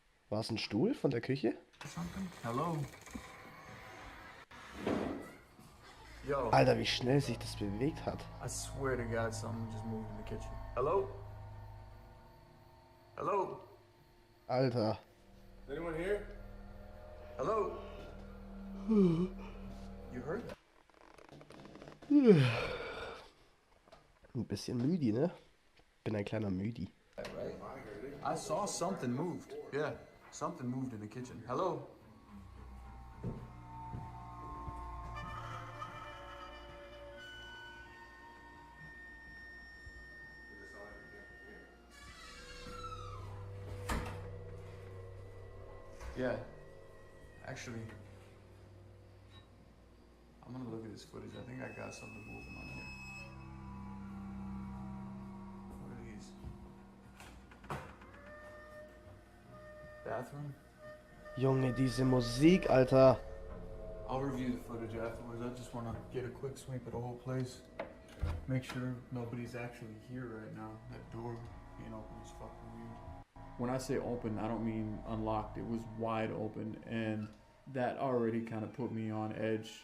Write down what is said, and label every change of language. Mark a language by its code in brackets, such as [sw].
[de] War es ein Stuhl von der Küche? [en] Something? Hello? Yo, [de] Alter, wie schnell sich das bewegt hat. [en] I swear to God, someone just moved in the kitchen. Hello? Hello? [de] Alter. [en] Is anyone here? Hello? You heard that? [de] Ein bisschen müde, ne? Bin ein kleiner Müdi. [en] Right? I saw something moved. Yeah, something moved in the kitchen. Hello? Yeah, actually, I'm gonna look at this footage. I think I got something moving on here. What are these? Bathroom? [de] Junge, diese Musik, Alter. [en] I'll review the footage afterwards. I just wanna get a quick sweep of the whole place. Make sure nobody's actually here right now. That door being open is fucking weird. When I say open, I don't mean unlocked. It was wide open, and that already kind of put me on edge.